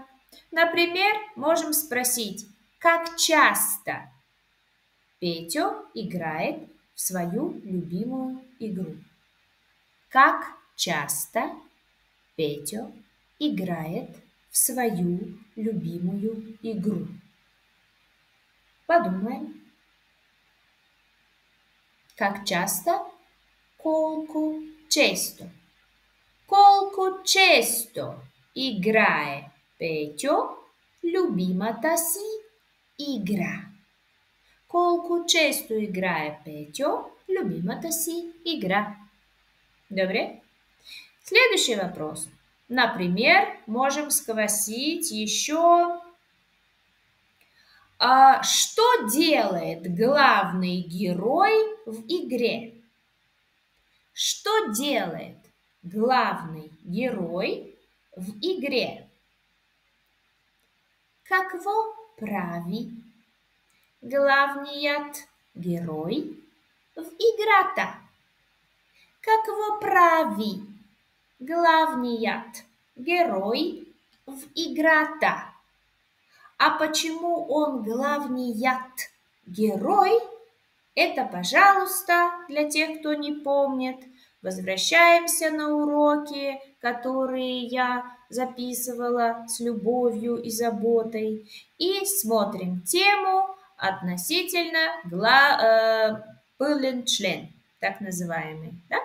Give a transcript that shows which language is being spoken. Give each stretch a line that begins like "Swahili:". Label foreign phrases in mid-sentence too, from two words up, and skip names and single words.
Russian: Например, можем спросить, как часто Петя играет в свою любимую игру? Как часто Петя играет в свою любимую игру? Подумаем. Как часто?
Bulgarian: Колко често. Колко често играе Петя любимата си игра? Колко често играе Петя любимата си игра? Добре?
Russian: Следующий вопрос. Например, можем спросить еще, что делает главный герой в игре? Что делает главный герой в игре?
Bulgarian: Какво прави главният герой в играта? Какво прави главният герой в играта?
Russian: А почему он
Bulgarian: главният герой?
Russian: Это, пожалуйста, для тех, кто не помнит. Возвращаемся на уроки, которые я записывала с любовью и заботой, и смотрим тему относительно
Bulgarian: пълен член,
Russian: так называемый, да?